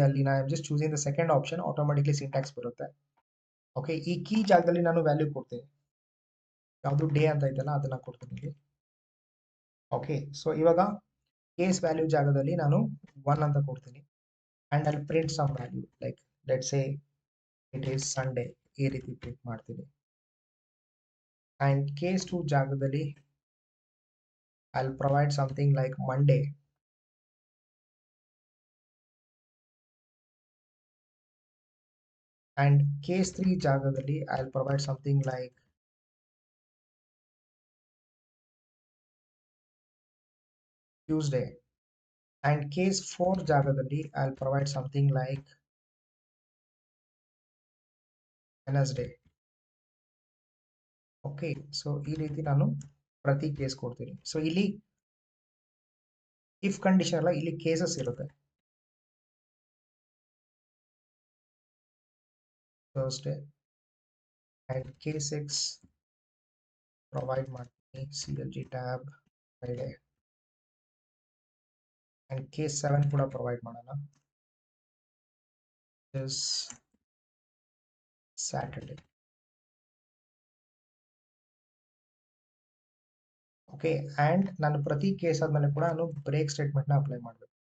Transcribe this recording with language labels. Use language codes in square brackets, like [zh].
[kn] ಅಲ್ಲಿ ನಾನು [en] just choosing the second option, [kn] automatically syntax ಬರುತ್ತೆ. ಓಕೆ, ಈ ಕೀ ಜಾಗದಲ್ಲಿ ನಾನು ವ್ಯಾಲ್ಯೂ ಕೊಡ್ತೀನಿ. ಯಾವುದು ಡೇ ಅಂತ ಇದೆಯಲ್ಲ ಅದನ್ನ ಕೊಡ್ತೀನಿ ಇಲ್ಲಿ. ಓಕೆ, ಸೊ ಇವಾಗ ಕೇಸ್ ವ್ಯಾಲ್ಯೂ ಜಾಗದಲ್ಲಿ ನಾನು 1 ಅಂತ ಕೊಡ್ತೀನಿ. [en] and ಅಲ್ಲಿ print some value like let's say it is Sunday, [kn] ಈ ರೀತಿ ಪ್ರಿಂಟ್ ಮಾಡ್ತೀನಿ. [en] and case 2 [kn] ಜಾಗದಲ್ಲಿ [en] I'll provide something like Monday. And case 3 [kn] ಜಾಗದಲ್ಲಿ [en] I'll provide something like Tuesday. And case 4 [kn] ಜಾಗದಲ್ಲಿ [en] I'll provide something like Wednesday. [kn] Okay, so ಈ ರೀತಿ ನಾನು ಪ್ರತಿ ಕೇಸ್ ಕೊಡ್ತೀನಿ. ಸೊ ಇಲ್ಲಿ ಇಫ್ ಕಂಡೀಷನ್ ಅಲ್ಲ, ಇಲ್ಲಿ ಕೇಸಸ್ ಇರುತ್ತೆ. [en] Thursday and case 6 [kn] ಪ್ರೊವೈಡ್ ಮಾಡ್ತೀನಿ [en] CLG tab Friday. and case 7 [kn] ಕೂಡ ಪ್ರೊವೈಡ್ ಮಾಡೋಣ, [en] this Saturday. [kn] ಓಕೆ, ಅಂಡ್ ನಾನು ಪ್ರತಿ ಕೇಸ್ ಆದ್ಮೇಲೆ ಕೂಡ ನಾನು ಬ್ರೇಕ್ ಸ್ಟೇಟ್ಮೆಂಟ್ ನ ಅಪ್ಲೈ ಮಾಡಬೇಕು.